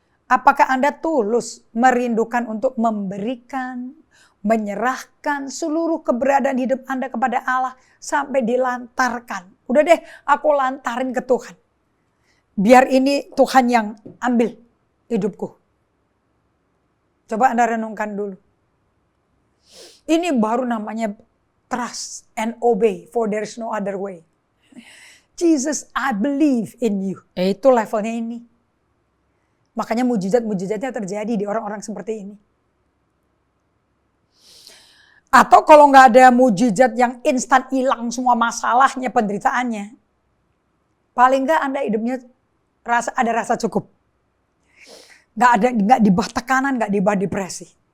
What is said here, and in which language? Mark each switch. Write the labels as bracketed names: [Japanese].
[Indonesian] Apakah Anda tulus merindukan untuk memberikan, menyerahkan seluruh keberadaan hidup Anda kepada Allah sampai dilantarkan? Udah deh, aku lantarin ke Tuhan. Biar ini Tuhan yang ambil hidupku. Coba Anda renungkan dulu. Ini baru namanya [English] trust and obey, for there is no other way. Jesus, I believe in you. [Indonesian] Itu levelnya ini. Makanya mujizat-mujizatnya terjadi di orang-orang seperti ini. Atau kalau nggak ada mujizat yang instan hilang semua masalahnya, penderitaannya. Paling nggak Anda hidupnya ada rasa cukup. Nggak di bawah tekanan, nggak di bawah depresi.